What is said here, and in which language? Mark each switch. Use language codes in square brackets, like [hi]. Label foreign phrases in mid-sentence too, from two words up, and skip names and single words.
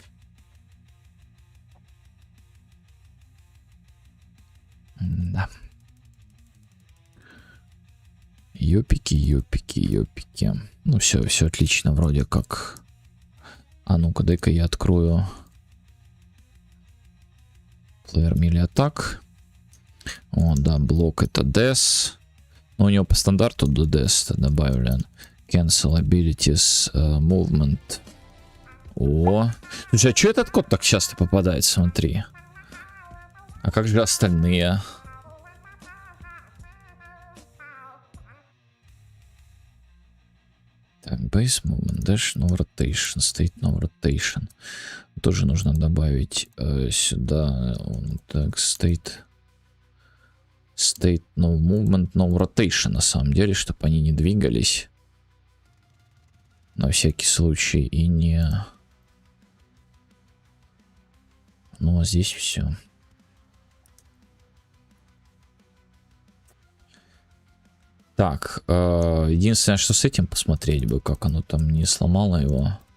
[ru] Да. Ёпики, ёпики, ёпики. Ну, все отлично, вроде как. А ну-ка, дай-ка я открою. [en] Player melee attack. [ru] О, да, блок это des. Но у него по стандарту до des добавлен. [en] Cancel abilities, movement. [ru] О. Слушай, а что этот код так часто попадает? Смотри. А как же остальные? Так, [en] base movement, dash, no rotation, state no rotation. [ru] Тоже нужно добавить сюда. Так, [en] state no movement, no rotation, [ru] на самом деле, чтобы они не двигались. На всякий случай и не... Ну, а здесь все. Так, единственное, что с этим посмотреть бы, как оно там не сломало его.